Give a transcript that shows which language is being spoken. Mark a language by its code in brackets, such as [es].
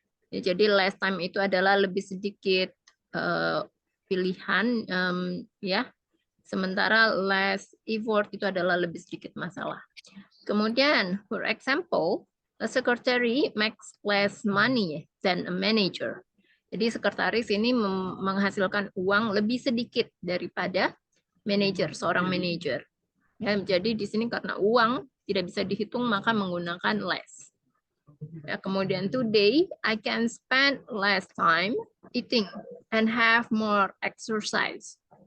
[id] Ya, jadi [en] less time [id] itu adalah lebih sedikit pilihan ya. Sementara [en] less effort [id] itu adalah lebih sedikit masalah. Kemudian, [en] for example, a secretary makes less money than a manager. [id] Jadi sekretaris ini menghasilkan uang lebih sedikit daripada manajer, seorang manajer. Ya, jadi di sini karena uang tidak bisa dihitung maka menggunakan less. Ya, kemudian [en] today I can spend less time eating and have more exercise.